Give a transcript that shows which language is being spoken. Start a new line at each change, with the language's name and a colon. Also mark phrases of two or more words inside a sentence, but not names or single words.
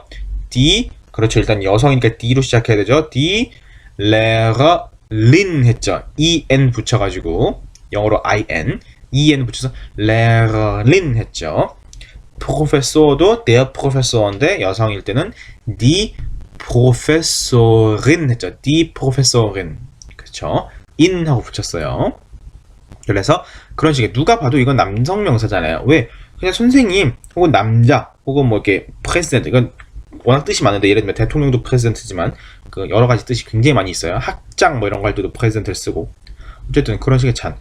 Korean: die, 그렇죠. 일단 여성이니까 d로 시작해야 되죠.
German: die Lehrerin
Korean: 했죠. en 붙여가지고 영어로 en 붙여서 Lehrerin 했죠. 프로페서도
German: der Professor
Korean: 인데 여성일 때는
German: die Professorin
Korean: 했죠.
German: die Professorin.
Korean: 그쵸? in 하고 붙였어요. 그래서 그런 식의 누가 봐도 이건 남성 명사잖아요. 왜? 그냥 선생님 혹은 남자 혹은 뭐 이렇게 president, 이건 워낙 뜻이 많은데, 예를 들면 대통령도 president지만 그 여러 가지 뜻이 굉장히 많이 있어요. 학장 뭐 이런 거 할 때도 president를 쓰고, 어쨌든 그런 식의 찬.